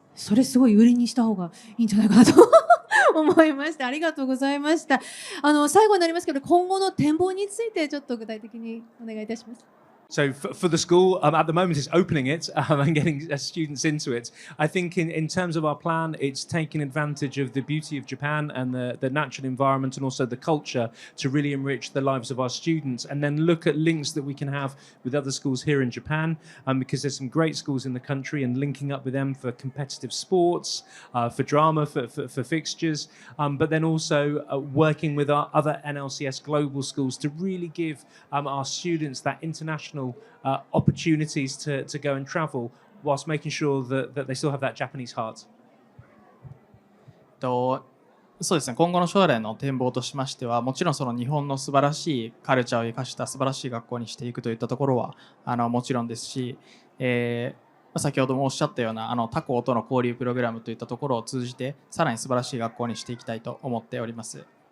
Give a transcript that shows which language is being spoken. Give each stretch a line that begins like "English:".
Japanese: それすごい売りにした方がいいんじゃないかなと思いました。ありがとうございました。最後になりますけど、今後の展望についてちょっと具体的にお願いいたします。
English: So for the school, at the moment it's opening it and getting students into it. I think in terms of our plan, it's taking advantage of the beauty of Japan and the natural environment and also the culture to really enrich the lives of our students, and then look at links that we can have with other schools here in Japan, because there's some great schools in the country, and linking up with them for competitive sports, for drama, for fixtures, but then also working with our other NLCS global schools to really give our students that international opportunities to go and travel, whilst making sure that they still have that Japanese heart.
Japanese: そうですね、今後の将来の展望としましては、もちろんその日本の素晴らしいカルチャーを生かした素晴らしい学校にしていくといったところはもちろんですし、先ほどもおっしゃったような他校との交流プログラムといったところを通じて、さらに素晴らしい学校にしていきたいと思っております。